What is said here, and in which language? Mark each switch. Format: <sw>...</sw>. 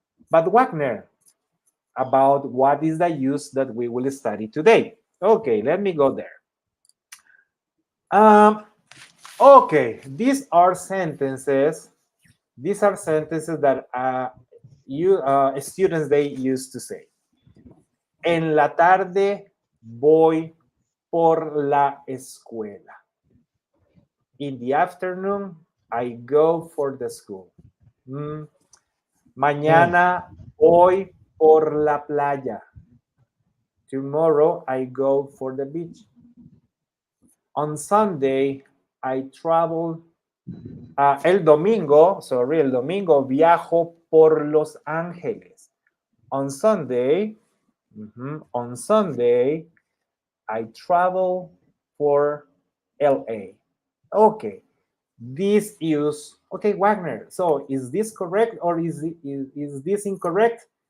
<en>But Wagner, about what is the use that we will study today. Okay, let me go there. Um, okay, these are sentences. These are sentences that you students they used to say.</en> <es>En la tarde voy por la escuela.</es> <en>In the afternoon, I go for the school. Mm. Mm.</en> <es>Mañana voy por la playa.</es> <en>Tomorrow I go for the beach. On Sunday I travel.</en> <es>El domingo viajo por Los Ángeles.</es> <en>On Sunday, on Sunday I travel for LA. Okay, this use. Okay, Wagner. So is this correct or is this incorrect?</en>